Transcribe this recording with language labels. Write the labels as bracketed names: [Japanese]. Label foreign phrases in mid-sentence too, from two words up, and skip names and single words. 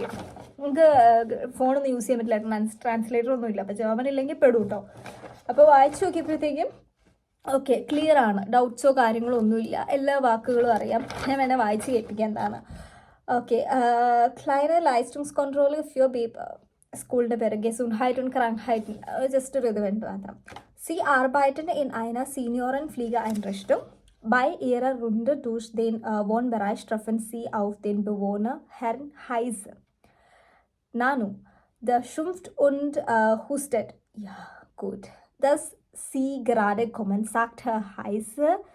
[Malayalam] നമുക്ക് ഫോണൊന്നും യൂസ് ചെയ്യാൻ പറ്റില്ല, ട്രാൻസ്ലേറ്റർ ഒന്നും ഇല്ല, അപ്പോൾ ജർമ്മൻ ഇല്ലെങ്കിൽ പെടും കേട്ടോ. അപ്പോൾ വായിച്ച് നോക്കിയപ്പോഴത്തേക്കും ഓക്കെ, ക്ലിയർ ആണ്, ഡൗട്ട്സോ കാര്യങ്ങളോ ഒന്നുമില്ല, എല്ലാ വാക്കുകളും അറിയാം. ഞാൻ വേണേൽ വായിച്ച് കേൾപ്പിക്കാൻ എന്താണ്. [German] ഓക്കെ, kleiner Leistungskontrolle für [Malayalam] സ്കൂളിൻ്റെ പേര് [German] Gesundheit und Krankheit, [Malayalam] ജസ്റ്റ് ഒരു ഇത് വേണ്ട മാത്രം. [German] Sie arbeiten in einer Seniorenpflegeeinrichtung. Bei ihrer Runde durch den Wohnbereich treffen sie auf den Bewohner Herrn Heise. Nanu, der schimpft und hustet. Ja, gut. Dass Sie gerade kommen, sagt Herr Heise.